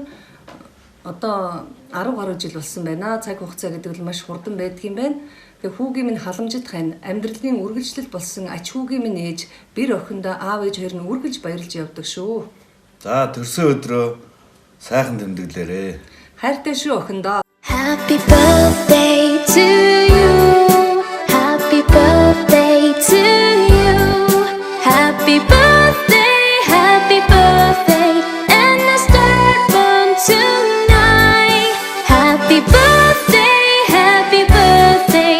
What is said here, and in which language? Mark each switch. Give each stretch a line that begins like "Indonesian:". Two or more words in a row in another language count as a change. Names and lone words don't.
Mongolian: Одоо 10 гаруй жил болсон байна. Цаг хугацаа гэдэг нь маш хурдан байдаг юм байна. Тэгээ хүүгийн минь халамжит хань амьдралын үргэлжлэл болсон ач хүүгийн минь ээж бэр охиндоо аав ээж хоёр нь үргэлж баярлж явдаг шүү. За төрсөн өдрөө сайхан тэмдэглээрэй. Хайртай шүү охиндоо.
English: Happy birthday to you. Happy birthday to you. Happy birthday, happy birthday. And the start from tonight. Happy birthday, happy birthday.